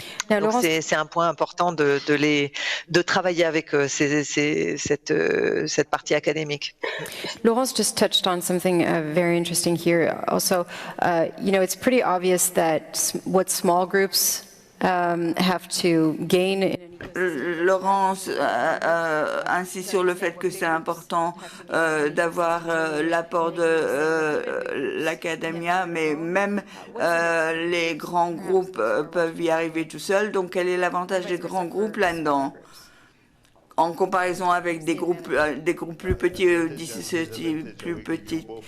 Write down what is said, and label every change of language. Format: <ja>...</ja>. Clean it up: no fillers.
<fr>Donc c'est un point important de travailler avec cette partie académique.</fr> <en>Laurence just touched on something very interesting here. Also, it's pretty obvious that what small groups have to gain.</en> <fr>Laurence insiste sur le fait que c'est important d'avoir l'apport de l'académia, mais même les grands groupes peuvent y arriver tout seuls. Donc, quel est l'avantage des grands groupes là-dedans, en comparaison avec des groupes plus petits, plus petits?</fr>